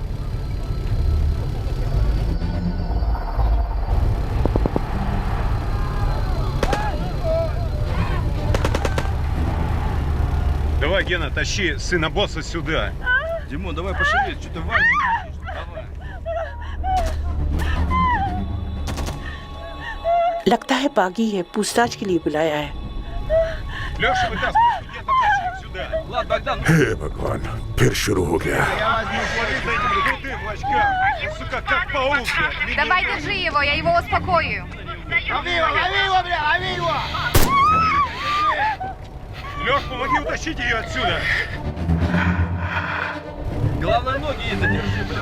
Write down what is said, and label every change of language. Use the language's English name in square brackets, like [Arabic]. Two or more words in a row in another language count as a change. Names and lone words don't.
[Russian] Давай, Гена, тащи сына босса сюда. Димон, давай пошевелись, что ты в ванне лежишь? Давай. [Hindi] लगता है बागी है, पूछताछ के लिए बुलाया है। [Russian] Леша, вытаскивай студентов, тащи их сюда. Влад, Богдан, [Hindi] हे भगवान, फिर शुरू हो गया। [Russian] я возьму смотри за этим крутым в очках. Он, сука, как паук. Давай, держи его, я его успокою. Леш, помоги утащить ее отсюда. Главное, ноги ей задержи, блин.